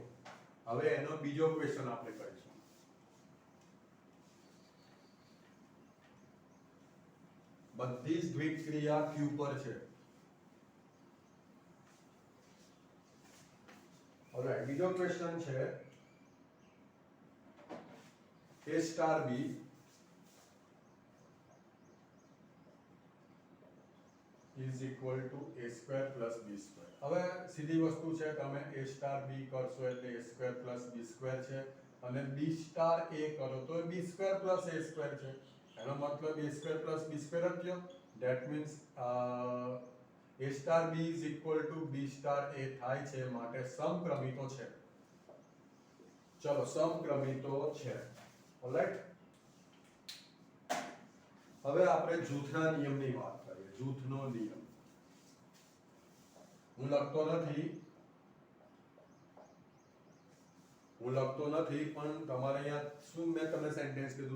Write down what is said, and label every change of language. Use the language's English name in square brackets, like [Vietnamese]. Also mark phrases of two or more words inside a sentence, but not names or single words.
[Gujarati] હવે એનો બીજો ક્વેશ્ચન આપણે કરીશું. બધી જ દ્વિક ક્રિયા Q પર છે. [English] ઓલરાઈટ, [Gujarati] બીજો ક્વેશ્ચન છે [English] A સ્ટાર B is equal to a square plus b square. [Gujarati] હવે સીધી વસ્તુ છે, તમે a સ્ટાર b કરશો એટલે [English] a square plus b square [Gujarati] છે, અને b સ્ટાર a કરો તો [English] b square plus a square [Gujarati] છે. એનો મતલબ [English] a square plus b square [Gujarati] જ થયો. [English] that means [Gujarati] a સ્ટાર b [English] is equal to [Gujarati] b સ્ટાર a થાય છે, માટે સમક્રમિતો છે. ચલો, સમક્રમિતો છે. ઓલરાઈટ. હવે આપણે જૂથના નિયમની વાત કરીએ. જૂથનો નિયમ હું લખતો નથી પણ તમારે અહીંયા શું મેં તમને સેન્ટેન્સ કીધું?